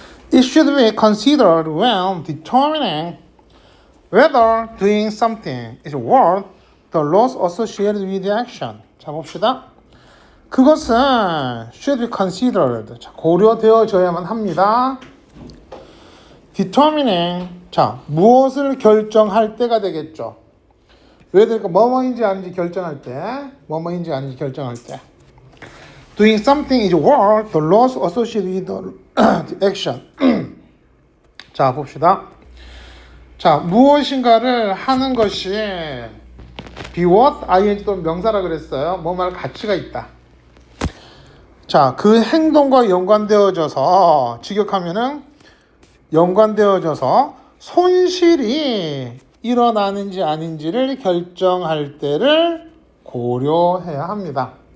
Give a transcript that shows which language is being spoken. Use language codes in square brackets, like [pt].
[en] It should be considered when determining whether doing something is worth the loss associated with the action. [ko] 자, 봅시다. 그것은 [en] should be considered. [ko] 자, 고려되어져야만 합니다. [en] determining. [ko] 자, 무엇을 결정할 때가 되겠죠. 왜 될까? 뭐뭐인지 아닌지 결정할 때. 뭐뭐인지 아닌지 결정할 때. [en] Doing something is worth the loss associated with the action. [ko] 자, 봅시다. 자, 무엇인가를 하는 것이 be worth, ing 또는 명사라 그랬어요. 뭐 말 가치가 있다. 자, 그 행동과 연관되어져서 직역하면은 연관되어져서 손실이 일어나는지 아닌지를 결정할 때를 고려해야 합니다.